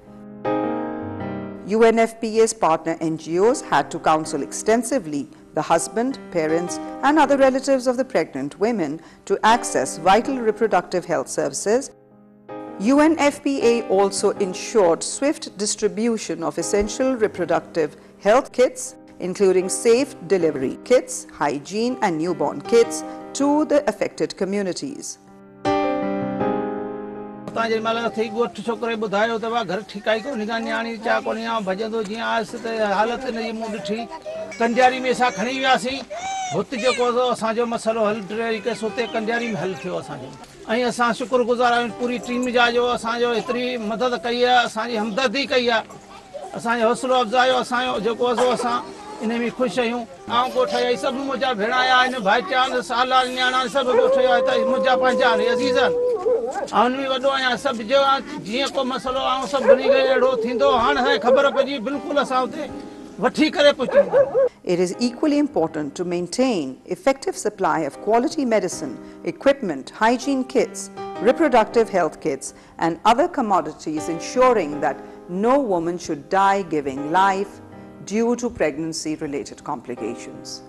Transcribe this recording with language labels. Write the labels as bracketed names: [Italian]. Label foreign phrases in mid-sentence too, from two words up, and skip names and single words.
[English] UNFPA's partner NGOs had to counsel extensively the husband, parents and other relatives of the pregnant women to access vital reproductive health services. UNFPA also ensured swift distribution of essential reproductive health kits, including safe delivery kits, hygiene and newborn kits, to the affected communities. [Sindhi] छोकरे ॿुधायो त घर ठिकाई कोन्हे का न्याणी चा कोन्हे भॼंदो जीअं आहिस्ते हालत हिन जी मूं ॾिठी कंजारी में असां खणी वियासीं हुते जेको असांजो मसलो हल तरीक़े सां हुते कंडियारी में हल थियो असांजो ऐं असां शुक्रगुज़ार आहियूं पूरी टीम जा जो असांजो एतिरी मदद कई आहे असांजी हमदर्दी कई आहे असांजो हौसलो अफ़ज़ाई असांजो जेको असां इन में ख़ुशि आहियूं आऊं ॻोठ आई सभु मुंहिंजा भेण आया आहिनि भाइटिया साला न्याणा सभु ॻोठ आया त मुंहिंजा पंहिंजा अज़ीज़ आहिनि ऐं उन में वॾो आहियां सभु जीअं को मसलो आऊं सभु भुली करे अहिड़ो थींदो हाणे असांखे ख़बर पइजी बिल्कुलु असां हुते वठी करे पहुचूं. [English] It is equally important to maintain effective supply of quality medicine, equipment, hygiene kits, reproductive health kits, and other commodities, ensuring that no woman should die giving life due to pregnancy-related complications.